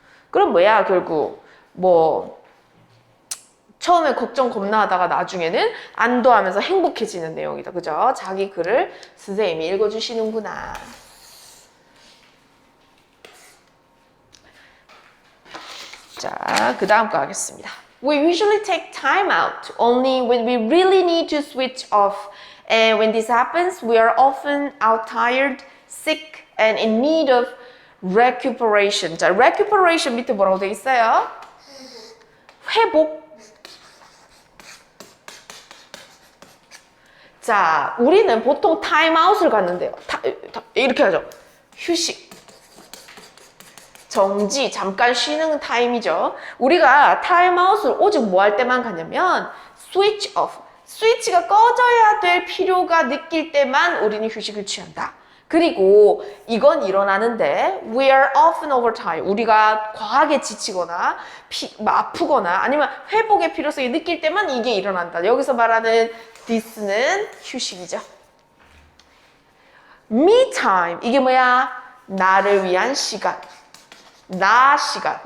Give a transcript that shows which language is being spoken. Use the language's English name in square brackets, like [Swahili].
[Korean] 그럼 뭐야 결국 뭐 처음에 걱정 겁나 하다가 나중에는 안도하면서 행복해지는 내용이다. 그죠? 자기 글을 선생님이 읽어주시는구나. 자, 그 다음 거 하겠습니다. [English] We usually take time out only when we really need to switch off. And when this happens, we are often out tired, sick, and in need of recuperation. [Korean] 자, recuperation 밑에 뭐라고 되어 있어요? 회복. 자, 우리는 보통 time out을 갖는데요. 이렇게 하죠. 휴식. 정지, 잠깐 쉬는 타임이죠. 우리가 타임아웃을 오직 뭐 할 때만 가냐면 [English] switch off, [Korean] 스위치가 꺼져야 될 필요가 느낄 때만 우리는 휴식을 취한다. 그리고 이건 일어나는데 [English] we are often overtired. [Korean] 우리가 과하게 지치거나 아프거나 아니면 회복의 필요성이 느낄 때만 이게 일어난다. 여기서 말하는 this는 휴식이죠. me time. 이게 뭐야? 나를 위한 시간. 나 시간.